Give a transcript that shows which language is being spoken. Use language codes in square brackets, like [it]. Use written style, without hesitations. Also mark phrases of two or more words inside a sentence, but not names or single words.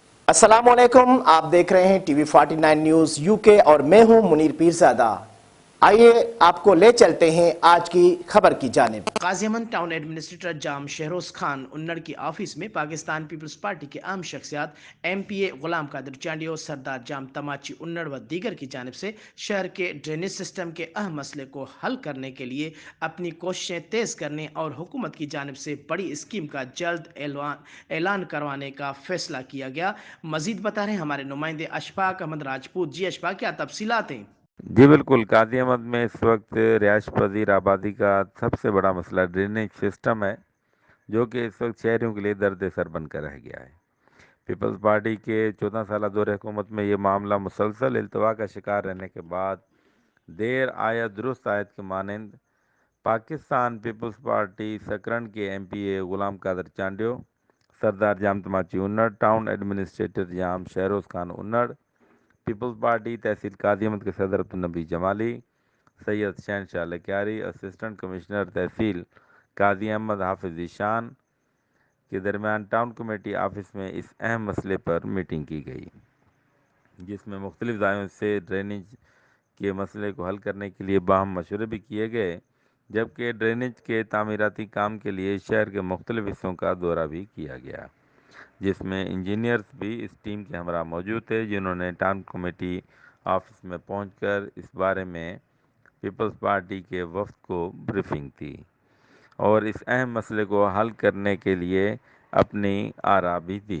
[ur] السلام علیکم، آپ دیکھ رہے ہیں ٹی وی 49 نیوز یو کے اور میں ہوں منیر پیرزادہ. آئیے آپ کو لے چلتے ہیں آج کی خبر کی جانب. غازی آباد [en] Town Administrator [ur] جام شہروز خان انڑ کی آفس میں پاکستان پیپلز پارٹی کے اہم شخصیات ایم پی اے غلام قادر چانڈیو، سردار جام تماچی انڑ و دیگر کی جانب سے شہر کے [en] drainage system [ur] کے اہم مسئلے کو حل کرنے کے لیے اپنی کوششیں تیز کرنے اور حکومت کی جانب سے بڑی اسکیم کا جلد اعلان کروانے کا فیصلہ کیا گیا. مزید بتا رہے ہیں ہمارے نمائندے اشفاق احمد راجپوت. جی اشفاق، کیا تفصیلات ہیں? جی بالکل، غازی آباد میں اس وقت رہائش پذیر آبادی کا سب سے بڑا مسئلہ [en] drainage system [ur] ہے، جو کہ اس وقت شہریوں کے لیے درد سر بن کر رہ گیا ہے. پیپلز پارٹی کے 14 سال دور حکومت میں یہ معاملہ مسلسل التوا کا شکار رہنے کے بعد دیر آیت درست آیت کے مانند پاکستان پیپلز پارٹی سکرن کے ایم پی اے غلام قادر چانڈیو، سردار جام تماچی انڑ, [en] Town Administrator [ur] جام شہروز خان انڑ، پیپلز پارٹی تحصیل قادیامت کے صدر عبدالنبی جمالی، سید شہنشاہ لکیاری, [en] Assistant Commissioner [ur] تحصیل قاضی احمد حافظ ایشان کے درمیان [en] Town Committee office [ur] میں اس اہم مسئلے پر میٹنگ کی گئی, جس میں مختلف دائروں سے ڈرینیج کے مسئلے کو حل کرنے کے لیے باہم مشورے بھی کیے گئے، جبکہ ڈرینیج کے تعمیراتی کام کے لیے شہر کے مختلف حصوں کا دورہ بھی کیا گیا، جس میں انجینئرز بھی اس ٹیم کے ہمراہ موجود تھے، جنہوں نے [en] Town Committee office [ur] میں پہنچ کر اس بارے میں پیپلز پارٹی کے وفد کو بریفنگ دی اور اس اہم مسئلے کو حل کرنے کے لیے اپنی آرا بھی دی.